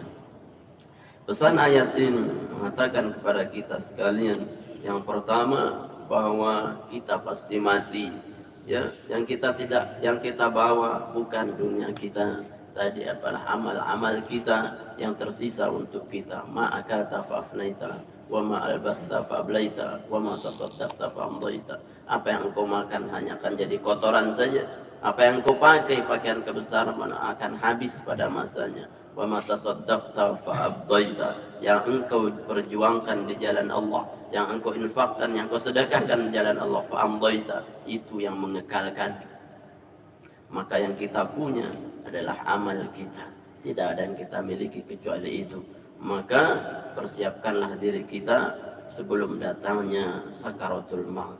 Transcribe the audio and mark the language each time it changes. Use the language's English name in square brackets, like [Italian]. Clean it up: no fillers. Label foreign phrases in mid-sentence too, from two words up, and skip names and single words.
[Indonesian] Pesan ayat ini mengatakan kepada kita sekalian, yang pertama bahwa kita pasti mati. Ya, yang kita bawa bukan dunia kita. Tadi adalah amal-amal kita yang tersisa untuk kita. [Arabic] ما أكلت فأفنيت، وما لبست فأبليت، وما تصدقت فأمضيت. [Indonesian] Apa yang engkau makan hanya akan jadi kotoran saja. Apa yang engkau pakai, pakaian kebesaran akan habis pada masanya. [Arabic] وما تصدقت فأبديت, [Indonesian] yang engkau perjuangkan di jalan Allah, yang engkau infakkan, yang engkau sedekahkan di jalan Allah, [Arabic] فأمضيت, [Indonesian] itu yang mengekalkan. Maka yang kita punya adalah amal kita, tidak ada yang kita miliki kecuali itu. Maka persiapkanlah diri kita sebelum datangnya sakaratul maut.